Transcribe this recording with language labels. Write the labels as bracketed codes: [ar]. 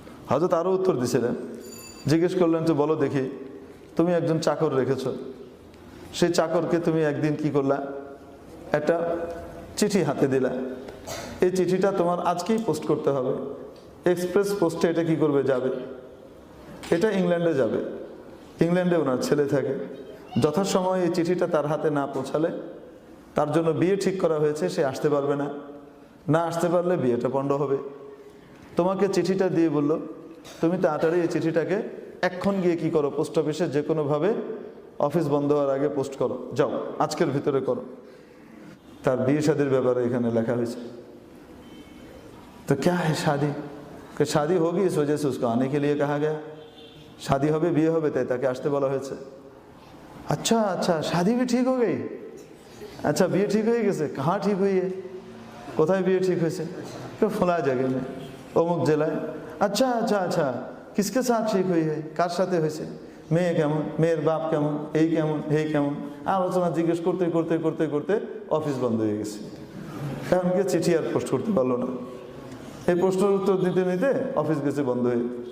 [bn] হযরত আরও উত্তর দিছিলেন, জিজ্ঞেস করলেন তো বলো দেখি তুমি একজন চাকর রেখেছো, সেই চাকরকে তুমি একদিন কি করলা, একটা চিঠি হাতে দিলা, এই চিঠিটা তোমার আজকেই পোস্ট করতে হবে, এক্সপ্রেস পোস্টে এটা কি করবে, যাবে, এটা ইংল্যান্ডে যাবে, ইংল্যান্ডে ওনার ছেলে থাকে, যথাসময়ে এই চিঠিটা তার হাতে না পৌঁছালে তার জন্য বিয়ে ঠিক করা হয়েছে, সে আসতে পারবে না, না আসতে পারলে বিয়েটা পণ্ড হবে। তোমাকে চিঠিটা দিয়ে বলল তুমি তাড়াতাড়ি এই চিঠিটাকে এখন গিয়ে কি করো, পোস্ট অফিসে যে কোনোভাবে অফিস বন্ধ হওয়ার আগে পোস্ট করো, যাও আজকের ভিতরে করো। তার বিয়ে শাদীর ব্যাপারে এখানে লেখা হয়েছে। [hi] তো क्या है शादी, कि शादी होगी इस वजह से उसको आने के लिए कहा गया, शादी হবে বিয়ে হবে তাই তাকে আসতে বলা হয়েছে। अच्छा अच्छा शादी भी ठीक हो गई, अच्छा [bn] বিয়ে ঠিক হয়ে গেছে, [hi] कहाँ ठीक हुई है, [bn] কোথায় বিয়ে ঠিক হয়েছে, [hi] तो फला जगह में [bn] অমুক জেলায়। [hi] अच्छा अच्छा अच्छा किसके साथ ठीक हुई है, [bn] কার সাথে হয়েছে, মেয়ে কেমন, মেয়ের বাপ কেমন, এই কেমন, এই কেমন, আলোচনা জিজ্ঞেস করতে করতে করতে করতে অফিস বন্ধ হয়ে গেছে। কারণ কি চিঠি আর পোস্ট করতে পারলো না, এই প্রশ্নের উত্তর দিতে নিতে অফিস গেছে বন্ধ হয়ে।